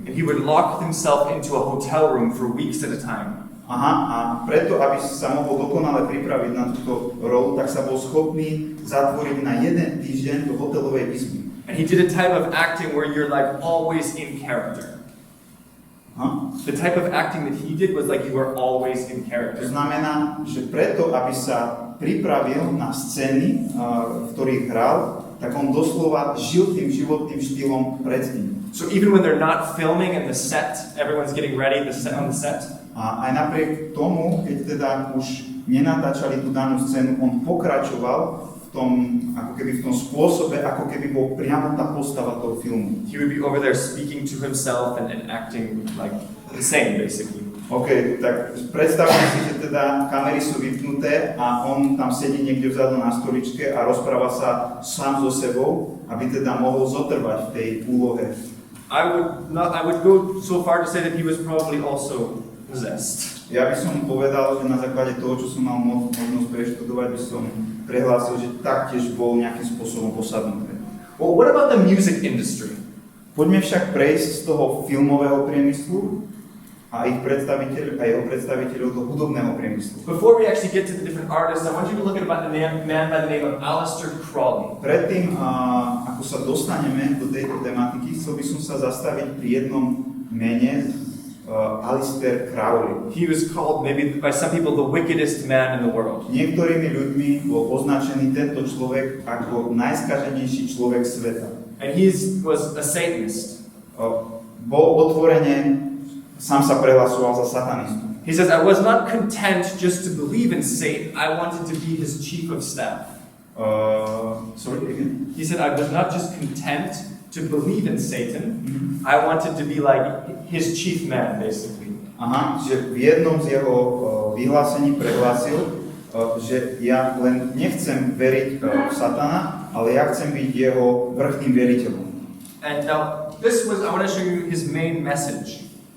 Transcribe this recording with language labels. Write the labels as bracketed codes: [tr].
[en] And he would lock himself into a hotel room for weeks at a time. [sk] Aha, a preto, aby sa mohol dokonale pripraviť na túto rolu, tak sa bol schopný zatvoriť na 1 týždeň do hotelovej izby. [en] And he did a type of acting where you're like always in character. The type of acting that he did was like you were always in character. [sk] To znamená, že preto, aby sa pripravil na scény, v ktorých hral, tak on doslova žil tým životným štýlom predtým. [en] So even when they're not filming in the set, everyone's getting ready on the set. [sk] A aj napriek tomu, keď teda už nenatáčali tú danú scénu, on pokračoval v tom, ako keby v tom spôsobe, ako keby bol priamo tá postava toho filmu. [en] He would be over there speaking to himself and acting like insane, basically. [sk] OK, tak predstavme si, že teda kamery sú vypnuté a on tam sedí niekde vzadu na stoličke a rozpráva sa sám so sebou, aby teda mohol zotrvať v tej úlohe. [en] I would go so far to say that he was probably also possessed. [sk] Ja by som povedal, že na základe toho, čo som mal možnosť preštudovať, by som prehlásil, že taktiež bol nejakým spôsobom posadnutý. [en] Well, what about the music industry? [sk] Poďme však prejsť z toho filmového priemyslu a jeho predstaviteľov do hudobného priemyslu. [en] Before we actually get to the different artists, I want you to look at a man by the name of Aleister Crowley. [sk] Predtým, ako sa dostaneme do tejto tematiky, chcel by som sa zastaviť pri jednom mene, Aleister Crowley. [en] He was called maybe by some people the wickedest man in the world. [sk] Niektorými ľuďmi bol označený tento človek ako najskaženejší človek sveta. [en] And he was a Satanist. [sk] Bol otvorene, sám sa prehlasoval za satanistu. [en] He says, I was not content just to believe in Satan, I wanted to be his chief of staff. Sorry, again? He said, I was not just content to believe in Satan. I wanted to be like his chief man, basically. [sk] Aha, že v jednom z jeho vyhlásení prehlásil, že ja len nechcem veriť v Satana, ale ja chcem byť jeho vrchným veriteľom. [en] And now, this was, I want to show you his main message.